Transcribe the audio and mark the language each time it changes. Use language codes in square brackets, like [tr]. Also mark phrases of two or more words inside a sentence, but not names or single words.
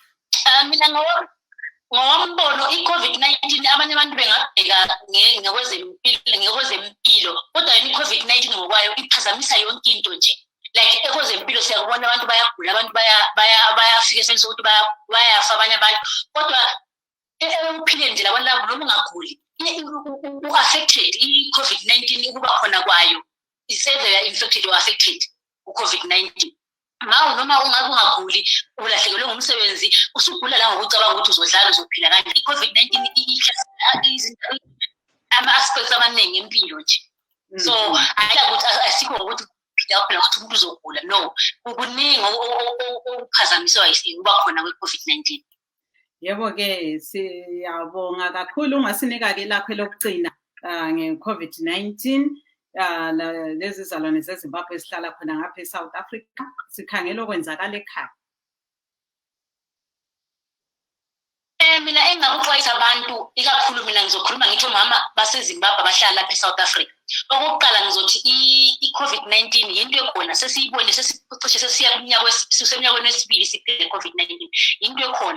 [nd] Mina ngombono i-COVID-19 abanye abantu bengabheka ngekwezempilo kodwa i-COVID-19 ngokwayo iphazamisa yonke into nje. Like ekwezempilo siyakubona abantu bayagula, abantu bayafika esenze ukuthi bayafa abanye abantu, kodwa ekuphileni nje labantu labo noma ungaguli u-affected i-COVID-19 ukuba khona kwayo [en] is-either infected or affected [nd] u-COVID-19. Ngawo noma ungabe ungaguli ulahlekelwe ngumsebenzi usugula la ngokucabanga ukuthi uzodlala uzophila kanti i-COVID-19 ama-aspects amaningi empilo nje. So ukuthi asikho ukuthi phela ukuthi umuntu uzogula, no, kuningi okuphazamiswa ukuba khona kwe-COVID-19. Yebo-ke siyabonga kakhulu ungasinika-ke lakho elokugcina nge-COVID-19. Lezi zalwane zeZimbabwe esihlala khona ngapha eSouth Africa sikhangela okwenzakala ekhaya. Mina engakuxwayisa abantu ikakhulu mina ngizokhuluma ngithi omama baseZimbabwe abahlala lapha eSouth Africa. Okokuqala ngizothi i-COVID-19 yinto ekhona sesiyibone sesicishe sesiyeminyakweni wesibili siphile i-COVID-19 yinto ekhona.